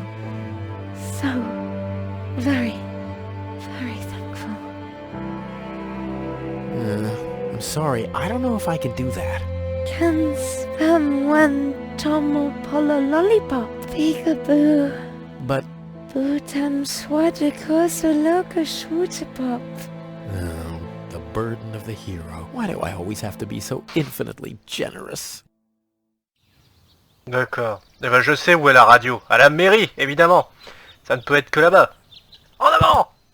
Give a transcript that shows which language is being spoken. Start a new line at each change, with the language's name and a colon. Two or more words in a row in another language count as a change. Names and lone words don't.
English: So very, very thankful. I'm sorry, I don't know if I can do that. Can spam one tomo polo lollipop, peekaboo. But... Bootam swadikosa loka shwootapop. Oh, the burden of the hero. Why do I always have to be so infinitely generous?
French: D'accord. Eh ben je sais où est la radio. À la mairie, évidemment. Ça ne peut être que là-bas. En avant!